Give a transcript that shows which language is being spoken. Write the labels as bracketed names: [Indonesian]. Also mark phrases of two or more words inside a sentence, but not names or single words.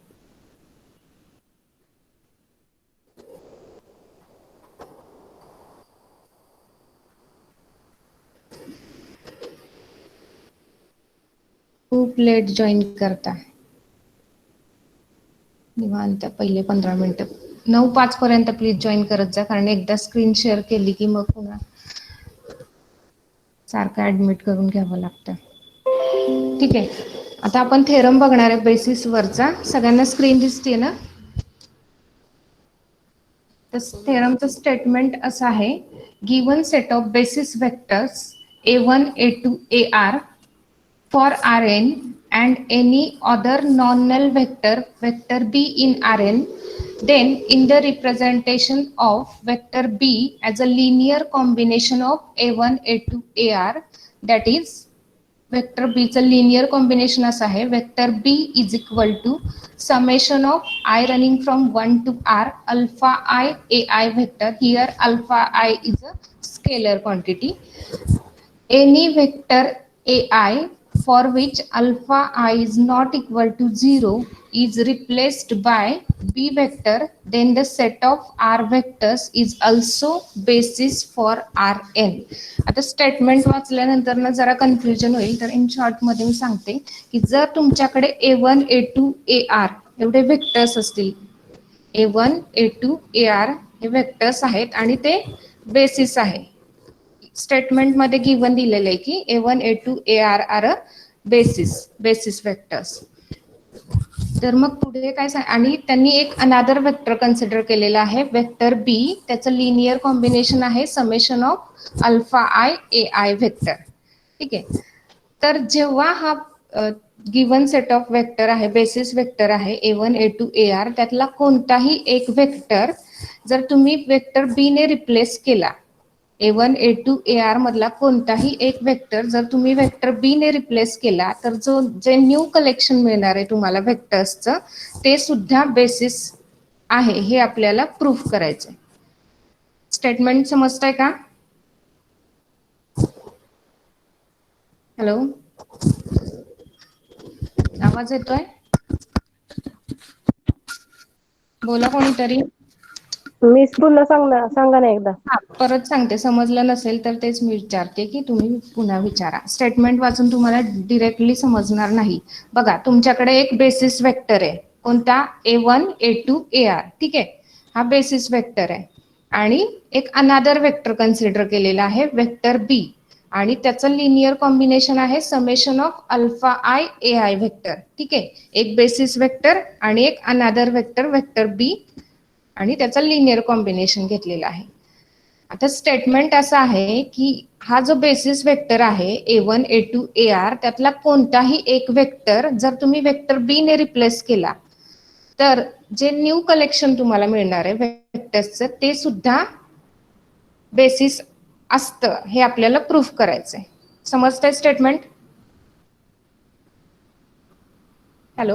[Marathi] खूप लेट जॉईन करता, निवांत पहिले 15 मिनिटं 9:05 पर्यंत प्लीज जॉईन करत जा, कारण एकदा [English] screen share [Marathi] केली की मग पुन्हा सारखं ऍडमिट करून घ्यावं लागतं. ठीक आहे, आता आपण थेरम बघणार आहे बेसिस वरचा. सगळ्यांना स्क्रीन दिसते ना? तर थेरमचं स्टेटमेंट असं आहे, [English] given set of basis vectors a1 a2 ar for Rn and any other non-null vector b in Rn, then in the representation of vector b as a linear combination of a1 a2 ar, that is vector b चं linear combination [Marathi] असं आहे, [English] vector b is equal to summation of I running from 1 to r alpha I ai vector. Here alpha I is a scalar quantity. Any vector ai for which alpha I is not equal to 0 is replaced by b vector, then the set of r vectors is also basis for Rn. [Marathi] आता स्टेटमेंट वाचल्यानंतर ना जरा कन्फ्युजन होईल, तर [English] in short [Marathi] मध्ये मी सांगते की जर तुमच्याकडे a1 a2 ar एवढे वेक्टर्स असतील, a1 a2 ar हे वेक्टर्स आहेत आणि ते बेसिस आहे. स्टेटमेंट मध्ये गिव्हन दिलेलं आहे की a1 a2 ar [English] are a basis vectors. [Marathi] तर मग पुढे काय आणि त्यांनी एक [English] another vector [Marathi] कन्सिडर केलेला आहे, वेक्टर बी. [English] त्याचं linear combination आहे summation of alpha i a i vector. [Marathi] ठीक आहे, तर जेव्हा हा [English] given set of vector आहे, basis vector आहे a1 a2 ar, [Marathi] त्यातला कोणताही एक वेक्टर जर तुम्ही वेक्टर बी ने रिप्लेस केला, a1 a2 ar मधला कोणताही एक वेक्टर जर तुम्ही वेक्टर बी ने रिप्लेस केला, तर जे [English] new collection [Marathi] मिळणार आहे तुम्हाला वेक्टर्सचं, ते सुद्धा बेसिस आहे हे आपल्याला प्रूफ करायचंय. स्टेटमेंट समजताय का? हॅलो, आवाज येतोय? बोला कोणीतरी. मिस पुन्हा सांगा ना एकदा. हा, परत सांगते, समजलं नसेल तर तेच मी विचारते की तुम्ही पुन्हा विचारा. स्टेटमेंट वाचून तुम्हाला डिरेक्टली समजणार नाही. बघा, तुमच्याकडे एक बेसिस वेक्टर आहे, कोणता? a1 a2 ar. ठीक आहे, हा बेसिस वेक्टर आहे आणि एक [English] another vector [Marathi] कन्सिडर केलेला आहे, वेक्टर बी, आणि त्याचं [English] linear combination [Marathi] आहे [English] summation of alpha i a i vector. [Marathi] ठीक आहे, एक बेसिस वेक्टर आणि एक [English] another vector, [Marathi] वेक्टर बी, आणि त्याचा [English] linear combination [Marathi] घेतलेला आहे. आता स्टेटमेंट असं आहे की हा जो बेसिस वेक्टर आहे a1 a2 ar, त्यातला कोणताही एक वेक्टर जर तुम्ही वेक्टर बी ने रिप्लेस केला, तर जे [English] new collection [Marathi] तुम्हाला मिळणार आहे वेक्टर्सचं, ते सुद्धा बेसिस असतं, हे आपल्याला प्रूफ करायचंय. समजतंय स्टेटमेंट? हॅलो,